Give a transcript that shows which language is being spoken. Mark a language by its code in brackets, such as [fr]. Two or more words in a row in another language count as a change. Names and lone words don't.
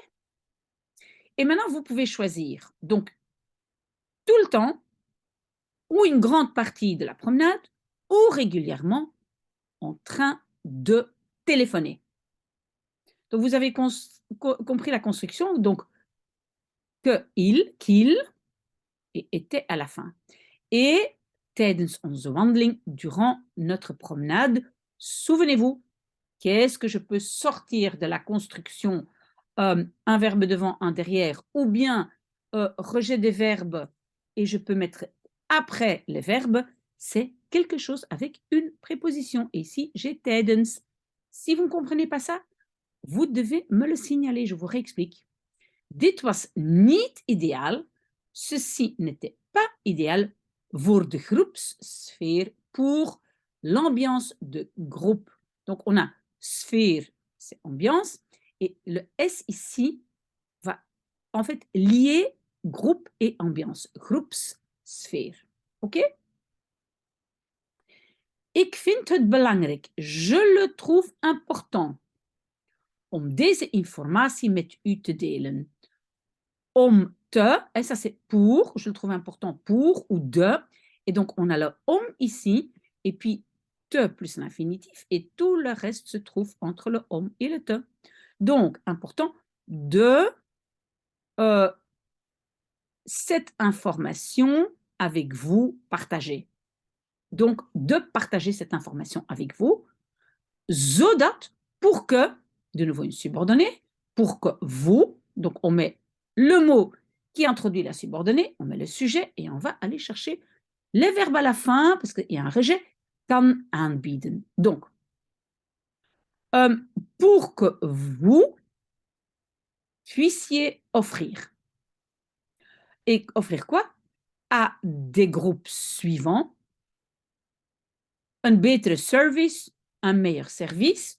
[fr] Et maintenant, vous pouvez choisir. Donc, tout le temps, ou une grande partie de la promenade, ou régulièrement en train de téléphoner. Donc, vous avez compris la construction. Donc, que il, qu'il, et était à la fin. [nl] Et tijdens onze wandeling, [fr] durant notre promenade, souvenez-vous, qu'est-ce que je peux sortir de la construction un verbe devant, un derrière, ou bien rejet des verbes et je peux mettre après les verbes, c'est quelque chose avec une préposition. Et ici, j'ai tijdens. Si vous ne comprenez pas ça, vous devez me le signaler, je vous réexplique. [nl] Dit was niet ideaal. [fr] Ceci n'était pas idéal [nl] voor de groepssfeer, [fr] pour l'ambiance de groupe. Donc, on a sphère, c'est ambiance, et le S ici va en fait lier groupe et ambiance. [nl] Groepssfeer. OK? Ik vind het belangrijk. [fr] Je le trouve important [nl] om deze informatie met u te delen. Om te, [fr] et ça c'est pour, je le trouve important pour ou de, et donc on a le om ici, et puis te plus l'infinitif, et tout le reste se trouve entre le om et le te. Donc, important de cette information avec vous partager. Donc, de partager cette information avec vous, zodat, pour que, de nouveau une subordonnée, pour que vous, donc on met le mot qui introduit la subordonnée, on met le sujet et on va aller chercher les verbes à la fin, parce qu'il y a un rejet, [nl] kan aanbieden. [fr] Donc, pour que vous puissiez offrir. Et offrir quoi? À des groupes suivants, un betere service, un meilleur service.